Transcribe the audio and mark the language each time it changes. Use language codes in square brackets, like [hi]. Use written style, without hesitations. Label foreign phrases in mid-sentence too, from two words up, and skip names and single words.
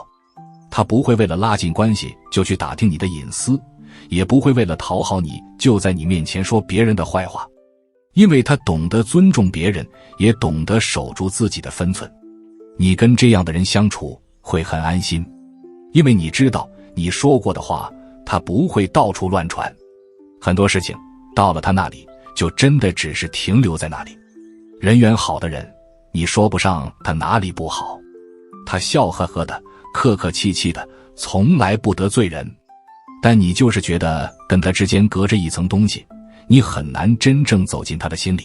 [zh] 他不會為了拉近關係就去打聽你的隱私，也不會為了討好你就在你面前說別人的壞話，因為他懂得尊重別人，也懂得守住自己的分寸。你跟這樣的人相處會很安心，因為你知道你說過的話他不會到處亂傳。很多事情到了他那裡就真的只是停留在那裡。人緣好的人，你說不上他哪裡不好，他笑呵呵的，客客氣气的，從来不得罪人。但你就是觉得跟他之間隔着一層東西，你很难真正走进他的心裡。